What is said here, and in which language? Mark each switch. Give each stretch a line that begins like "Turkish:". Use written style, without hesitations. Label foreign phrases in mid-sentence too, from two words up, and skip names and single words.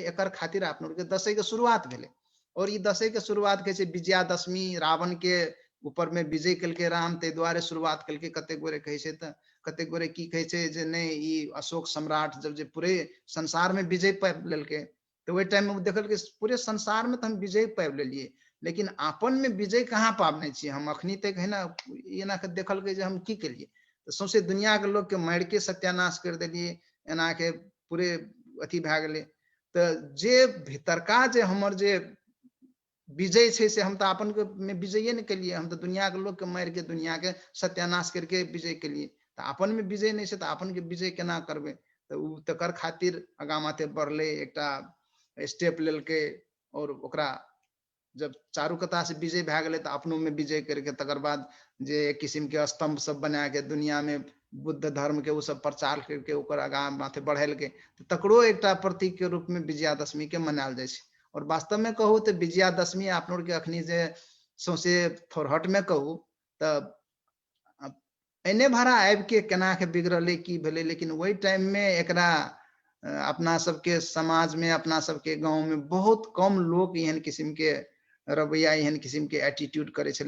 Maithili: एकर खातिर आपन के दशई के शुरुआत भेले, और ई दशई के शुरुआत के विजयादशमी, रावण के ऊपर में विजय कल के राम, ते द्वारे शुरुआत कल के। कते गोरे कहे छे, त कते गोरे की कहे छे जे नहीं, ई अशोक सम्राट जब जे पूरे संसार में विजय पाबि लेलके, तो वही टाइम में देखल के पूरे संसार में तो हम विजय पाबि लेलिए, लेकिन आपन में विजय कहाँ पाबने छी हम अखनी तक, है ना। एना के देखल के जे हम की केलिए, तो सौंसे दुनिया के लोग के मार के सत्यानाश कर देलिए, एना के पूरे अथी भए गेले। तो जे भीतरका जे हमर जे विजय छे, से हम तो अपन के में विजय नहीं कलिए, हम तो दुनिया के लोग के मार के, दुनिया के सत्यानाश करके विजय कलिए। तो अपन में विजय नहीं छे, तो अपन के विजय केना करबे। तो उ तकर खातिर आगा माथे बढ़ले, एकटा स्टेप लेलके, और ओकरा जब चारू कता से विजय भए गेले, तो अपनों में विजय करके तकर बाद जे एक किस्म के स्तंभ सब बना के दुनिया में बुद्ध धर्म के वो सब प्रचार करके ओकर आगा माथे बढ़ेलके। तो तकरो एकटा प्रतीक के रूप में विजयादशमी के मनायल जाय छे। और वास्तव में कहू तो विजयादशमी आपन के अखनी जे सौंसे थोरहट में कहू, तो एने भरा आबि के केना के बिगड़ले, की भेले, लेकिन वही टाइम में एकरा अपना सबके समाज में, अपना सबके गांव में बहुत कम लोग एहन किस्म के रवैया, एहन किस्म के एटीट्यूड करे छले।